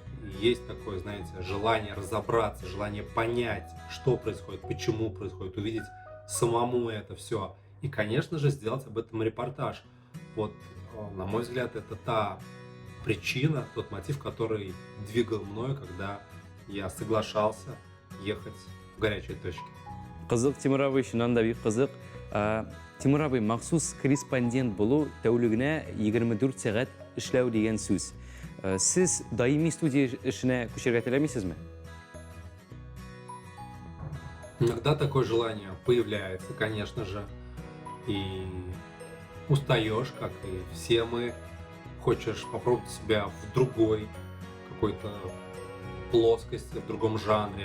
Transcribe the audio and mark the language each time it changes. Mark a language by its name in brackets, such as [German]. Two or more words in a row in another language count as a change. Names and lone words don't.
[Russian] И есть такое, знаете, желание разобраться, желание понять, что происходит, почему происходит, увидеть самому это все. И, конечно же, сделать об этом репортаж. Вот, на мой взгляд, это та причина, тот мотив, который двигал мною, когда я соглашался ехать в горячие точки. [Tatar] Кызык, Тимур абый, шуннан да бик кызык. Тимур абый, махсус корреспондент булу тәүлегенә 24 сәгать эшләү дигән сүз. Сез даими студия эшенә күчәргә теләмисезме? [Russian] Иногда такое желание появляется, конечно же, и устаешь, как и все мы, хочешь попробовать себя в другой какой-то плоскости, в другом жанре.